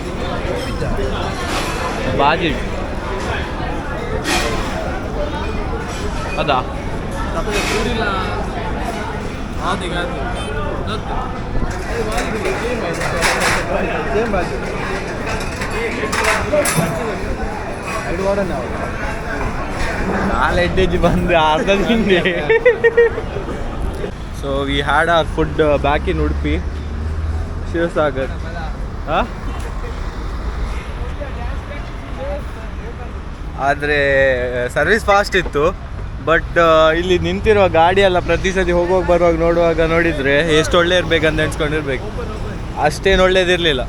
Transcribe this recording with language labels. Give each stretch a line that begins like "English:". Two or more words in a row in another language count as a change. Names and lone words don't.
Kannada: ಬಾಜಿ ಅದಾ ನಾಲೆಡ್ಡೇಜ್ ಬಂದು ಅರ್ಧ ತಿಂದೆ
English: so we had our food back in Udupi Shivasagar
Kannada: ಆದರೆ
English: service fast
Kannada: ಇತ್ತು ಬಟ್ ಇಲ್ಲಿ ನಿಂತಿರುವ ಗಾಡಿ ಎಲ್ಲ ಪ್ರತಿ ಸತಿ ಹೋಗುವಾಗ ಬರುವಾಗ ನೋಡುವಾಗ ನೋಡಿದರೆ ಎಷ್ಟು ಒಳ್ಳೆ ಇರಬೇಕಂತ ಎಣಿಸ್ಕೊಂಡಿರ್ಬೇಕು ಅಷ್ಟೇನು ಒಳ್ಳೇದಿರಲಿಲ್ಲ.